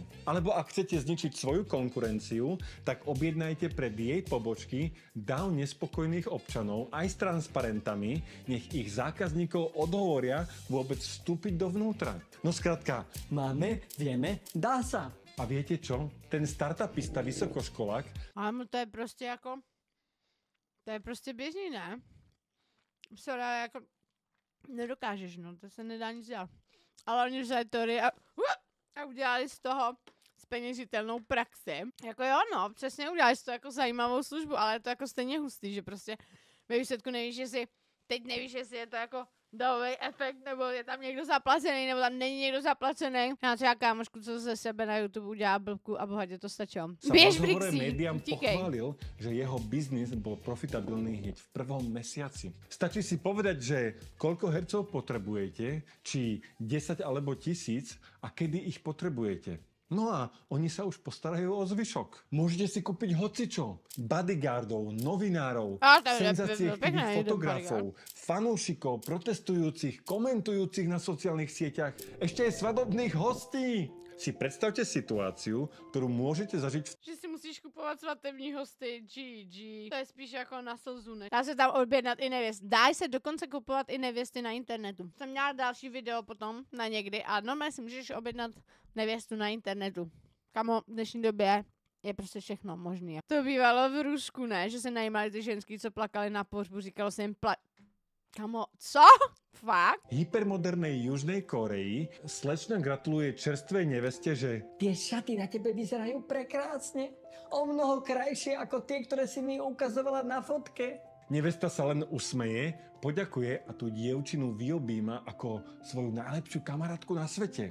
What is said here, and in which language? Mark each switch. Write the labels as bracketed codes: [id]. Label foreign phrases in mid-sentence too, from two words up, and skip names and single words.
[sk] Alebo ak chcete zničiť svoju konkurenciu, tak objednajte pred jej pobočky dav nespokojných občanov aj s transparentami, nech ich zákazníkov odhovoria vôbec vstúpiť dovnútra. No skrátka, Máme, vieme, dá sa. a viete čo? Ten startupista vysokoškolák [cs] Ale to je prostě jako... To je prostě běžný, ne? Sorry, ale jako... Nedokážeš, no, to se nedá nic dělat. Ale oni vzali teorii a udělali z toho z zpeněžitelnou praxi. Jako jo, no, přesně uděláš to jako zajímavou službu, ale je to jako stejně hustý, že prostě ve výsledku nevíš, jestli je to jako davový efekt, nebo je tam někdo zaplacený, nebo tam není někdo zaplacený. Já třeba kámošku, co ze sebe na YouTube udělá blbku a bohatě to stačilo. Běž Brixi, [sk] médiám [cs] utíkej. [sk] pochválil, že jeho biznis bol profitabilný hneď v prvom mesiaci. Stačí si povedať, že koľko hercov potrebujete, či 10 alebo 1000 a kedy ich potrebujete. No a oni sa už postarajú o zvyšok. Môžete si kúpiť hocičo. Bodyguardov, novinárov, senzáciách fotografov, fanúšikov, protestujúcich, komentujúcich na sociálnych sieťach, ešte aj svadobných hostí. Si predstavte situáciu, ktorú môžete zažiť [cs] Že si musíš kupovat svatební hosty, GG. To je spíš jako na slzu, ne? Dá se tam objednat i nevěst. Dá se dokonce kupovat i nevěsty na internetu. Jsem měla další video potom na někdy a normálně si můžeš objednat nevěstu na internetu. Kamo, v dnešní době je prostě všechno možné. To bývalo v Rusku, ne? Že se najímali ty ženský, co plakali na pohřbu, říkalo se jim Kamo, co? Fakt? [sk] hypermodernej Južnej Koreji slečna gratuluje čerstvej neveste, že Tie šaty na tebe vyzerajú prekrásne. O mnoho krajšie ako tie, ktoré si mi ukazovala na fotke. nevesta sa len usmeje, poďakuje a tú dievčinu vyobíma ako svoju najlepšiu kamarátku na svete.